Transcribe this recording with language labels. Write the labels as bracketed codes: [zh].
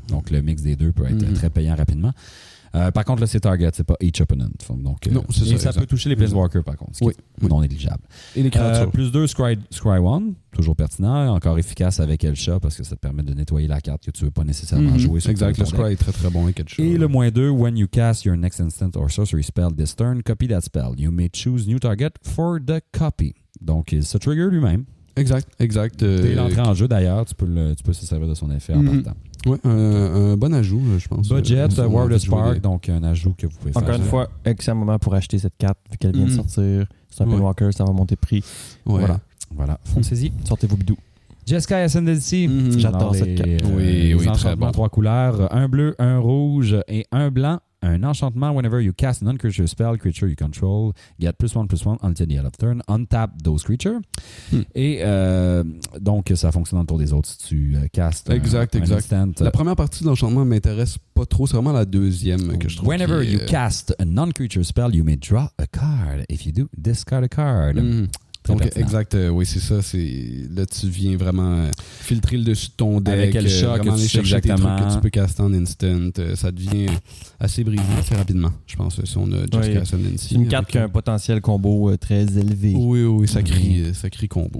[fr] Donc, le mix des deux peut être très payant rapidement. Par contre, là, c'est target, c'est pas each opponent. Donc, non, c'est ça peut toucher les Planeswalkers, par contre, ce qui est non négligeable. Et les créatures. Plus 2, Scry 1, toujours pertinent, encore efficace avec Elsha parce que ça te permet de nettoyer la carte que tu veux pas nécessairement jouer sur exact, le Scry est très très bon avec Elsha. Et le moins 2, [en] when you cast your next instant or sorcery spell this turn, copy that spell. You may choose new target for the copy. [fr] Donc, il se trigger lui-même. Exact. Dès l'entrée en jeu, d'ailleurs, tu peux se servir de son effet en partant. Oui, un bon ajout, je pense. Budget, War of Spark, donc un ajout que vous pouvez faire. Encore une fois, excellent moment pour acheter cette carte, vu qu'elle vient de sortir. C'est un Planeswalker, ça va monter de prix. Voilà. Foncez-y. Sortez vos bidous. Jeskai Ascendancy. J'adore cette carte. Oui, très bon. 3 couleurs, un bleu, un rouge et un blanc. Un enchantement, [en] whenever you cast a non-creature spell, creature you control, get +1/+1 until the end of turn, untap those creatures. [fr] Et donc, ça fonctionne dans le tour des autres si tu castes exact. Instant. La première partie de l'enchantement m'intéresse pas trop, c'est vraiment la deuxième que je trouve. [en] Whenever you cast a non-creature spell, you may draw a card. If you do, discard a card. [fr] Donc, exact, oui, c'est ça. Là, tu viens vraiment filtrer le dessus de ton deck. Avec quel chat que tu sais exactement. Que tu peux caster en instant. Ça devient assez brisé assez rapidement, je pense, si on a Jeskai Ascendancy. C'est une carte qui a un potentiel combo très élevé. Oui, ça crie combo.